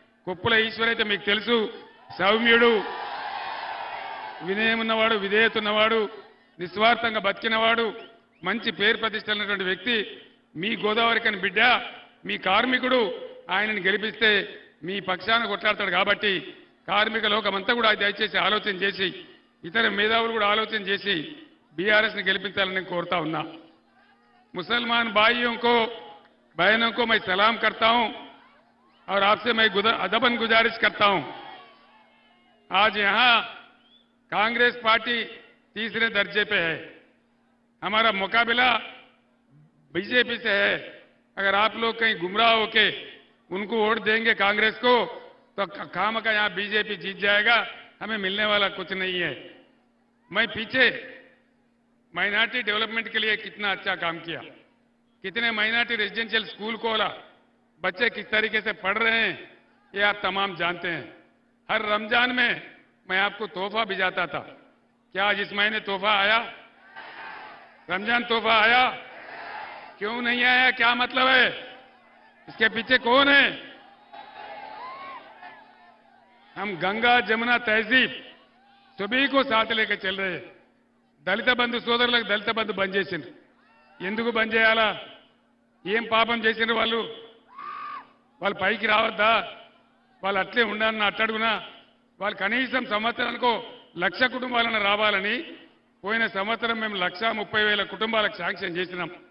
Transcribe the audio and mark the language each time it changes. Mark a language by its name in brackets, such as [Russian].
[Telugu] కొప్పుల ఈశ్వర్ అయితే మీకు తెలుసు, సౌమ్యుడు, వినయం ఉన్నవాడు, విధేయత ఉన్నవాడు, నిస్వార్థంగా బతికినవాడు, మంచి పేరు ప్రతిష్టలున్నటువంటి వ్యక్తి. మీ గోదావరికని బిడ్డ, మీ కార్మికుడు. ఆయనను గెలిపిస్తే మీ పక్షాన కొట్లాడతాడు. కాబట్టి కార్మిక లోకమంతా కూడా దయచేసి ఆలోచన చేసి, ఇతర మేధావులు కూడా ఆలోచన చేసి బీఆర్ఎస్ని గెలిపించాలని నేను కోరుతా ఉన్నా. [Hindi] मुसलमान भाइयों को, बहनों को मैं सलाम करता हूं और आपसे मैं अदबन गुजारिश करता हूं। आज यहां कांग्रेस पार्टी तीसरे दर्जे पे है, हमारा मुकाबला बीजेपी से है। अगर आप लोग कहीं गुमराह होके उनको वोट देंगे कांग्रेस को, तो खाम का यहां बीजेपी जीत जाएगा, हमें मिलने वाला कुछ नहीं है। मैं पीछे माइनॉरिटी डेवलपमेंट के लिए कितना अच्छा काम किया, कितने माइनॉरिटी रेजिडेंशियल स्कूल खोला, बच्चे किस तरीके से पढ़ रहे हैं ये आप तमाम जानते हैं। हर रमजान में मैं आपको तोहफा भिजाता था। क्या आज इस महीने तोहफा आया? रमजान तोहफा आया? क्यों नहीं आया? क्या मतलब है? इसके पीछे कौन है? हम गंगा जमुना तहजीब सभी को साथ लेकर चल रहे हैं। [Telugu] దళిత బంధు సోదరులకు దళిత బంధు బంద్ చేసిండ్రు. ఎందుకు బంద్ చేయాలా? ఏం పాపం చేసిండ్రు వాళ్ళు? వాళ్ళు పైకి రావద్దా? వాళ్ళు అట్లే ఉండాలన్న అట్టడుగునా? వాళ్ళు కనీసం సంవత్సరానికో 1,00,000 కుటుంబాలను రావాలని పోయిన సంవత్సరం మేము 1,30,000 కుటుంబాలకు శాంక్షన్ చేసినాం.